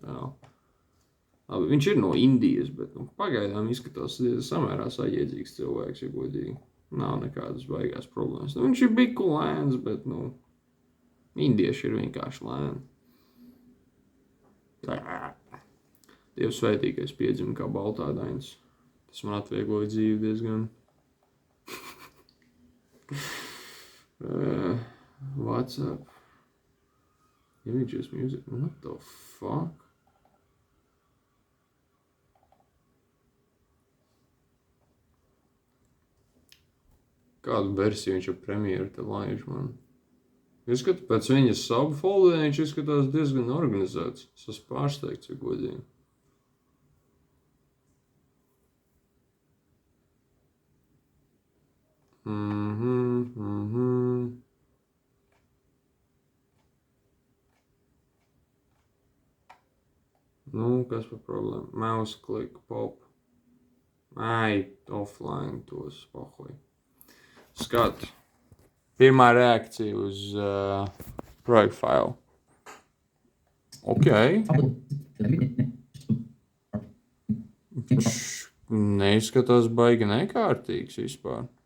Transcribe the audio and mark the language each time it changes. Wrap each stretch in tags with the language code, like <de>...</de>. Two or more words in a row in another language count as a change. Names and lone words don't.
<lv>Labi, viņš ir no Indijas, bet pagaidām izskatās samērā saģiedzīgs cilvēks, ja godīgi. Nav nekādas baigās problēmas. Viņš ir biku lēns, bet, indieši ir vienkārši lēni. Dievs svētīgais piedzimu kā baltādains. Tas man atviegloja dzīvi diezgan. WhatsApp.</lv> <en>Images, music. What the fuck?</en> <lv>Kādu versiju viņš ar Premiere te laiž man? Izskatu, pēc viņas subfolderē viņš izskatās diezgan organizēts. Es esmu pārsteigts, ja godīgi. Kas par problēmu?</lv> <en>Mouse click,</en> <lv>pop. Ai, offline tos, pohoj. Skatu. Pirmā reakcija uz projektu failu. Ok. Neizskatās baigi nekārtīgs vispār.</lv>